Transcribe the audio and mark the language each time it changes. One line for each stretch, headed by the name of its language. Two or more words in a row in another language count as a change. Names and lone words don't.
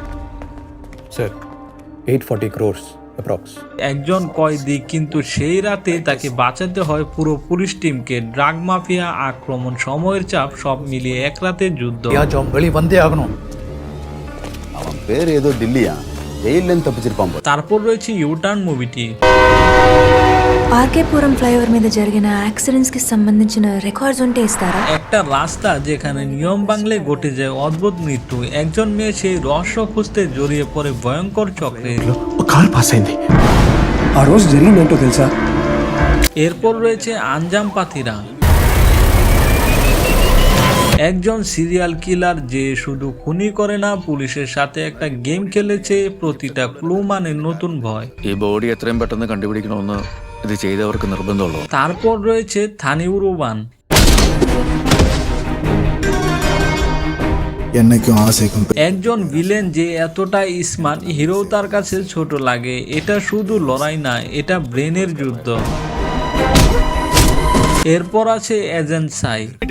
Bangla: একজন কয়েদি, কিন্তু সেই রাতে তাকে বাঁচাতে হয় পুরো পুলিশ টিমকে। ড্রাগ মাফিয়া, আক্রমণ, সময়ের চাপ সব মিলিয়ে এক রাতের যুদ্ধ। তারপর রয়েছে ইউটার্ন মুভিটি।
Telugu: ఆర్కేపురం ఫ్లైఓవర్ మీద జరిగిన యాక్సిడెంట్స్ కి సంబంధించిన రికార్డ్స్ ఉంటే ఇస్తారా?
Bangla: একটা রাস্তা যেখানে নিয়ম ভাঙলে ঘটে যায় অদ্ভুত মৃত্যু। একজন মেয়ে সেই রহস্য খুঁজতে জড়িয়ে পড়ে ভয়ঙ্কর চক্রে।
Telugu: కార్ పాస్ అయింది ఆ రోజు జరిగిందేంటో తెలుసా?
Bangla: এরপর রয়েছে আঞ্জাম পাথিরা। একজন সিরিয়াল কিলার যে শুধু খুনি করে না, পুলিশের সাথে একটা গেম খেলেছে। প্রতিটা ক্লু মানে নতুন ভয়।
Malayalam: ഈ ബോഡി എത്രയും പെട്ടെന്ന് കണ്ടുപിടിക്കണമെന്ന് ഇത് ചെയ്തവർക്ക് നിർബന്ധമുള്ളൂ।
Bangla: তারপর রয়েছে থানিউরুবান। একজন ভিলেন যে এতটা স্মার্ট, হিরো তার কাছে ছোট লাগে। এটা শুধু লড়াই না, এটা ব্রেনের যুদ্ধ। এরপর আছে এজেন্ট সাই।